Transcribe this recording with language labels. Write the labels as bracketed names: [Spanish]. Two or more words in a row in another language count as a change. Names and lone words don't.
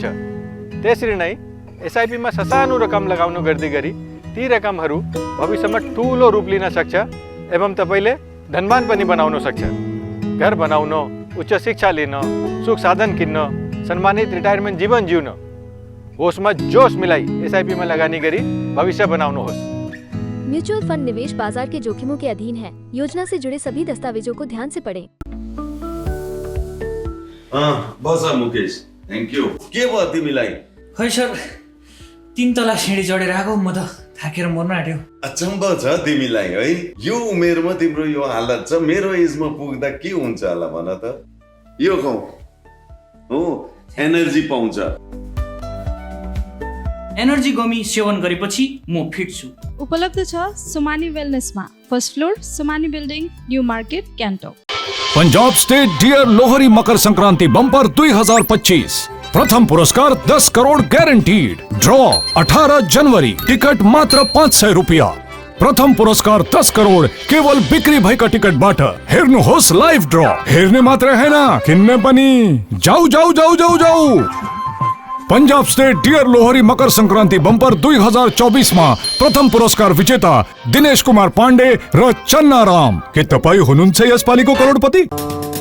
[Nepali] त्यसरी नै एसआइपीमा ससानो रकम लगाउनु गर्दै गरी ती रकमहरू भविष्यमा ठुलो रूप लिन सक्छ एवं तपाईले धनवान पनि बनाउन सक्छ। घर बनाउन, उच्च शिक्षा लिन, सुख साधन किन्न, सम्मानित रिटायरमेन्ट जीवन जिउन होसमा जोश मिलाई एसआईपी में लगानी गरी भविष्य बनाउनुहोस्। [Hindi] म्यूचुअल फंड निवेश बाजार के जोखिमों के अधीन है। योजना से जुड़े सभी दस्तावेजों को ध्यान से पढ़ें। [Nepali] बस मुकेश, [English] thank you. [Nepali] के भयो तिमीलाई? खै सर, 3 तला सिँढी चढेर आएको, म त थाकेर मर्न आँट्यो। अचम्म छ तिमीलाई है। यो उमेरमा तिम्रो यो हालत छ, मेरो एजमा पुग्दा के हुन्छ होला भन त। यो खाऊ हो, एनर्जी पाउँछ। एनर्जी गमी सेवन गरेपछि म फिट छु। उपलब्ध छ सुमानी वेलनेसमा, [English] first floor, [Nepali] सुमानी बिल्डिङ, न्यू मार्केट, गान्तोक। [Hindi] पंजाब स्टेट डियर लोहरी मकर संक्रांति बम्पर 2025, प्रथम पुरस्कार 10 करोड़ गारंटीड। [Nepali] ड्रॉ 18 जनवरी, टिकट मात्र 500 रुपया। प्रथम पुरस्कार 10 करोड़ केवल बिक्री भएका टिकटबाट। हेर्नुहोस् लाइभ ड्रॉ। हेर्ने मात्र हैन, किन्ने पनि। जाऊ जाऊ जाऊ जाऊ जाऊ। पंजाब स्टेट डियर लोहरी मकर संक्रांति बम्पर 2024 [Hindi] में प्रथम पुरस्कार विजेता [Nepali] दिनेश कुमार पाण्डे र चन्ना राम। के तपाई हुनुहुन्छ यसपालिको करोडपति?